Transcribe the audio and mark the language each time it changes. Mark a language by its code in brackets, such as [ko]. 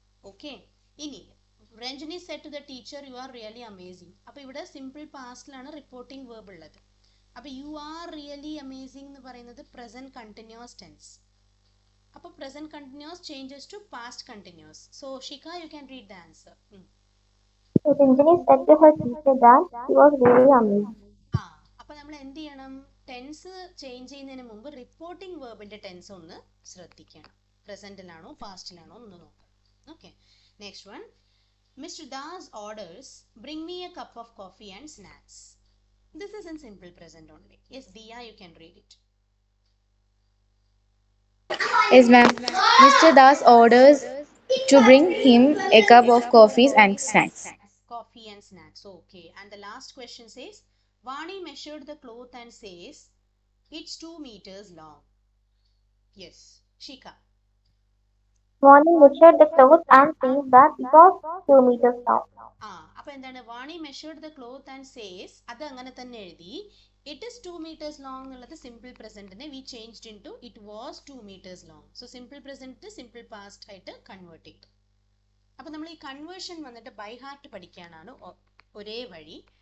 [en] Okay, ഇനി Ranjani said to the teacher you are really amazing. [ml] അപ്പോൾ ഇവിടെ സിമ്പിൾ പാസ്റ്റിലാണ് റിപ്പോർട്ടിംഗ് വേർബ് ഉള്ളത്. അപ്പോൾ [en] you are really amazing [ml] എന്ന് പറയുന്നത് പ്രസന്റ് കണ്ടിന്യൂസ് ടെൻസ്. [en] അപ്പോൾ present continuous changes to past continuous. So Shikha, you can read the answer. Rajini said to her teacher that she was really amazed. [ml] അപ്പോൾ നമ്മൾ എന്ത് ചെയ്യണം? Tense change ചെയ്യുന്നതിന് മുമ്പ് reporting വേർബിന്റെ tense ഒന്ന് ശ്രദ്ധിക്കണം. പ്രസന്റിലാണോ പാസ്റ്റിലാണോ എന്ന് നോക്കാം. [en] Okay, next one. Mister Das orders bring me a cup of coffee and snacks. This is in simple present only. Yes, Diya, you can read it. Yes, ma'am. Mr. Das orders to bring him a cup of coffees and snacks. Coffee and snacks. Okay. And the last question says, Vani measured the cloth and says, it's 2 meters long. Yes, Shika. Vani measured the cloth and says that it was 2 meters long. [ml] അപ്പോൾ എന്താണ്? [en] Vani measured the cloth and says, [ml] അത് അങ്ങനെ തന്നെ എഴുതി. [en] It is 2 meters long എന്നുള്ളത് simple പ്രസന്റിനെ we changed in to it was 2 meters long. [ml] So simple present simple past ആയിട്ട് convert ചെയ്തു. അപ്പോൾ നമ്മൾ ഈ കൺവേർഷൻ വന്നിട്ട് ബൈ ഹാർട്ട് പഠിക്കാനാണ് ഒരേ വഴി.